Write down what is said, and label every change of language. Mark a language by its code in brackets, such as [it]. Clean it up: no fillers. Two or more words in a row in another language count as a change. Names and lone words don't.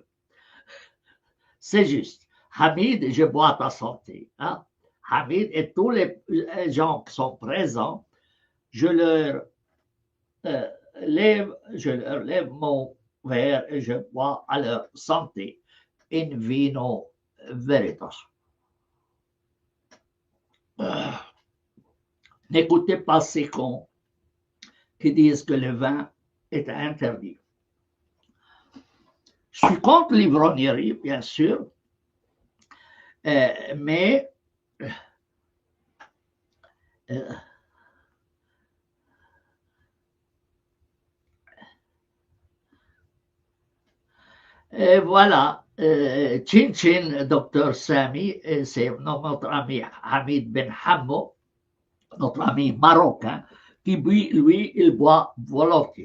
[fr] C'est juste. Hamid, je bois ta santé. Hein? Hamid et tous les gens qui sont présents, je leur lève mon verre et je bois à leur santé. [la] In vino veritas. [fr] N'écoutez pas ces cons qui disent que le vin est interdit. Je suis contre l'ivrognerie, bien sûr, mais et voilà, Chin Chin, docteur Sami, c'est notre ami Hamid Ben Hammou, notre ami marocain, qui lui, il boit volontiers.